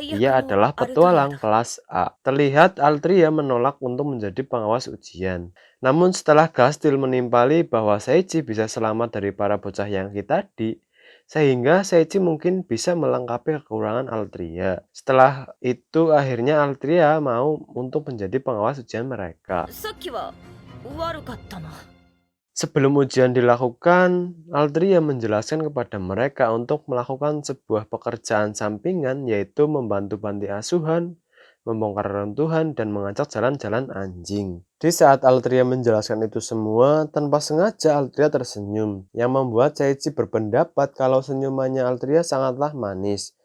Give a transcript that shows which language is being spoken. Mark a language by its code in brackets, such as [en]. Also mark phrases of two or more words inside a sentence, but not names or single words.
[id] Ia adalah petualang kelas A. Terlihat Altria menolak untuk menjadi pengawas ujian. Namun setelah Gastil menimpali bahwa Seiichi bisa selamat dari para bocah Yangki tadi, sehingga Seiichi mungkin bisa melengkapi kekurangan Altria. Setelah itu akhirnya Altria mau untuk menjadi pengawas ujian mereka. [ja] さっきは悪かったな。 [id] Sebelum ujian dilakukan, Altria menjelaskan kepada mereka untuk melakukan sebuah pekerjaan sampingan, yaitu membantu panti asuhan, membongkar reruntuhan, dan mengajak jalan-jalan anjing. Di saat Altria menjelaskan itu semua, tanpa sengaja Altria tersenyum, yang membuat Seiichi berpendapat kalau senyumannya Altria sangatlah manis.